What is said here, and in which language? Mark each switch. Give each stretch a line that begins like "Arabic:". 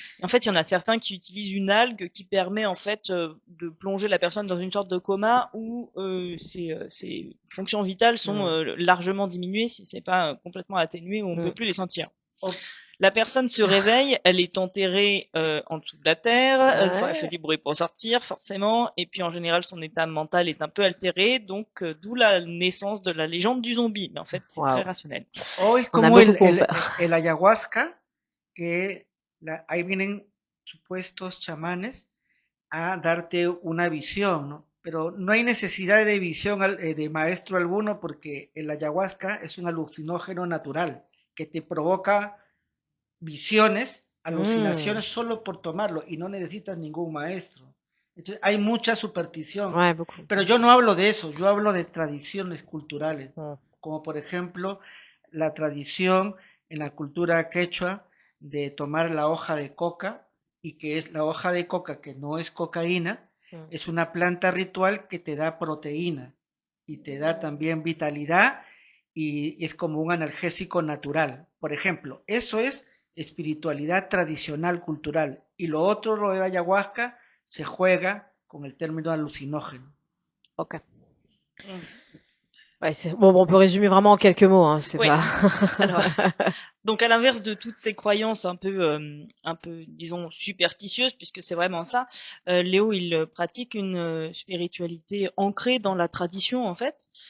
French: Et en fait, il y en a certains qui utilisent une algue qui permet en fait de plonger la personne dans une sorte de coma où ses fonctions vitales sont largement diminuées, si c'est pas complètement atténué, où on peut plus les sentir. Oh. La personne se réveille, elle est enterrée en dessous de la terre, Ouais. elle fait du bruit pour sortir forcément, et puis en général son état mental est un peu altéré, donc d'où la naissance de la légende du zombie. Mais en fait c'est très rationnel.
Spanish: O es
French: On a beaucoup
Spanish: el ayahuasca, que ahí vienen supuestos chamanes a darte una visión, ¿no? Pero no hay necesidad de visión de maestro alguno porque el ayahuasca es un alucinógeno natural que te provoca visiones, alucinaciones solo por tomarlo y no necesitas ningún maestro. Entonces hay mucha superstición.
French: Ouais, beaucoup.
Spanish: Pero yo no hablo de eso, yo hablo de tradiciones culturales, como por ejemplo la tradición en la cultura quechua de tomar la hoja de coca, y que es la hoja de coca que no es cocaína, es una planta ritual que te da proteína y te da también vitalidad y es como un analgésico natural. Por ejemplo, eso es espiritualidad tradicional cultural, y lo otro, lo de la ayahuasca, se juega con el término alucinógeno. Ok.
French: Ouais, bon, on peut résumer vraiment en quelques mots, hein, c'est Oui. pas. Alors, donc à l'inverse de toutes ces croyances un peu, disons superstitieuses, puisque c'est vraiment ça, Léo il pratique une spiritualité ancrée dans la tradition en fait.